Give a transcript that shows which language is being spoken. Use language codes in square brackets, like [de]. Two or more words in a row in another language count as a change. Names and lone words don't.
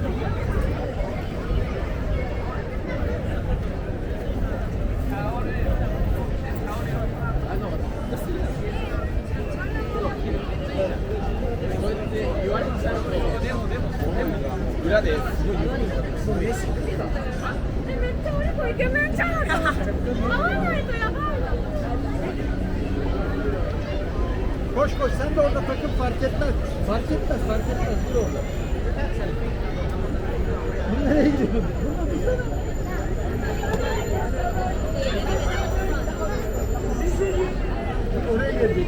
[ja] 裏ですごい言われるのすごい嬉しい。めっちゃ俺もイケメンちゃうの。会わないとやばいな。 [tr] Koş koş sen de orada takıl fark etmez. Fark etmez fark etmez dur orada. Bu nereye gidiyor? Burada dursana. Oraya gelecek.